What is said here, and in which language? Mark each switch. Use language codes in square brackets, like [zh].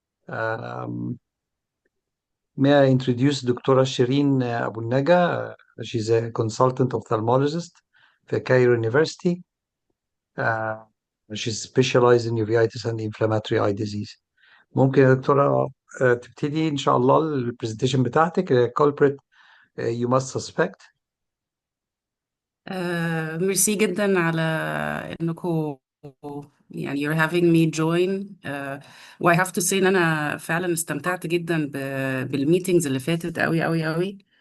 [en] Um, May I introduce دكتورة شيرين أبو النجا. She's a consultant ophthalmologist في Cairo University. Ah, She's specialized in uveitis and inflammatory eye disease. [ar] ممكن يا دكتورة تبتدي إن شاء الله البرزنتيشن بتاعتك. [en] Culprit you must suspect. [ar] ميرسي جدا على انكم يعني [en] you're having me join. [ar] و [en] I have to say [ar] ان انا فعلا استمتعت جدا بالميتينجز اللي فاتت قوي قوي قوي.